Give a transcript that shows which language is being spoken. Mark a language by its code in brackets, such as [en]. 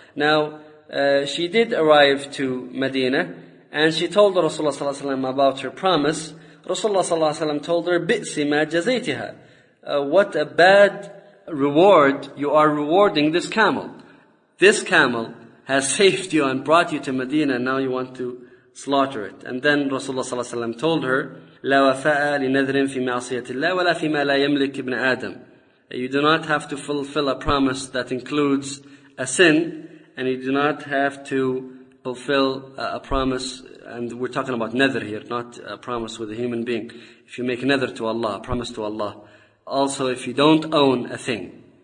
[en] Now, she did arrive to Medina, and she told Rasulullah sallallahu alaihi wasallam about her promise. Rasulullah sallallahu alaihi wasallam told her, [ar] بِئْسِ مَا جَزَيْتِهَا. [en] What a bad reward you are rewarding this camel. This camel has saved you and brought you to Medina, and now you want to slaughter it. And then Rasulullah sallallahu alaihi wasallam told her, [ar] لَا وَفَاءَ لِنَذْرٍ فِي مَعْصِيَةِ اللَّهِ وَلَا فِي مَا لَا يَمْلِكْ إِبْنَ آدَمٍ. [en] You do not have to fulfill a promise that includes a sin, and you do not have to fulfill a promise, and we're talking about nadr here, not a promise with a human being. If you make nadr to Allah, a promise to Allah, also if you don't own a thing.